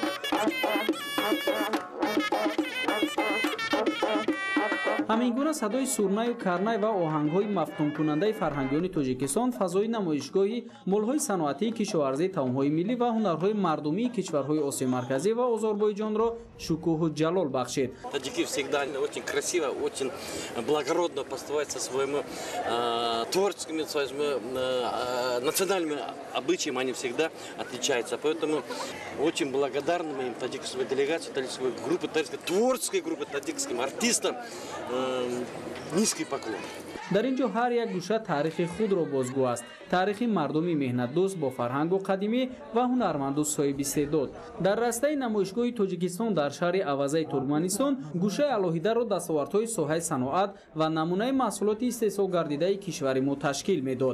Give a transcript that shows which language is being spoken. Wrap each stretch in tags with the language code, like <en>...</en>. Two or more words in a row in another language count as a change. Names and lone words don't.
<tg>ҳамин гуна садои сурнаю карнай ва оҳангҳои мафтункунандаи фарҳангиёни Тоҷикистон фазои намоишгоҳи молҳои саноатии кишоварзии таомҳои миллӣ ва ҳунарҳои мардумии кишварҳои Осиёи марказӣ ва Озорбойҷонро шукӯҳу ҷалол бахшид.</tg> <ru>Таджики всегда очень красиво, очень благородно поставляют со своими творческими, своими национальными обычаями, они всегда отличаются. Поэтому очень благодарны мы им, таджикской делегации, таджикской группы, творческой группы, таджикским артистам. Низкий поклон.</ru> <tg>дар ин ҷо ҳар як гӯша таърихи худро бозгӯ аст. таърихи мардуми меҳнатдӯст бо фарҳангу қадимӣ ва ҳунарманду соҳибистеъдод. дар растаи намоишгоҳи Тоҷикистон дар шаҳри авазаи Туркманистон гӯшаи алоҳидаро дастовардҳои соҳаи саноат ва намунаи маҳсулоти истеҳсол гардидаи кишвари мо ташкил медод.</tg>